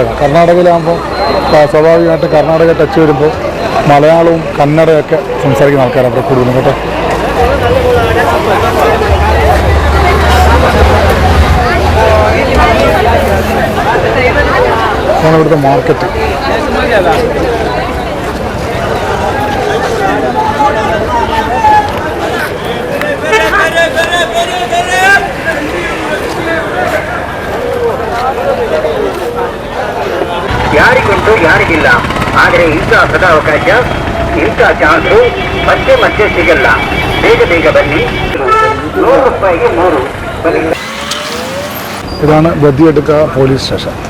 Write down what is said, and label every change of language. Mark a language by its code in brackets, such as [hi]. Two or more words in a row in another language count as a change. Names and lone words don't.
[ml] കർണാടകയിലാകുമ്പോൾ സ്വാഭാവികമായിട്ട് കർണാടക ടച്ച് വരുമ്പോൾ മലയാളവും കന്നഡയൊക്കെ സംസാരിക്കുന്ന ആൾക്കാരാണ് അവിടെ കൂടുതലും കേട്ടോ. ഇതാണ് ഇവിടുത്തെ മാർക്കറ്റ്. [kn] ಯಾರಿಗುಂಟು ಯಾರಿಗಿಲ್ಲ, ಆದರೆ ಇಂಥ ಸದಾವಕಾಶ, ಇಂಥ ಚಾನ್ಸು ಮತ್ತೆ ಸಿಗಲ್ಲ. ಬೇಗ ಬನ್ನಿ. 100 ರೂಪಾಯಿಗೆ 3 ಬನ್ನಿ. [ml] ഇതാണ് ബദിയടുക്ക പോലീസ് സ്റ്റേഷൻ.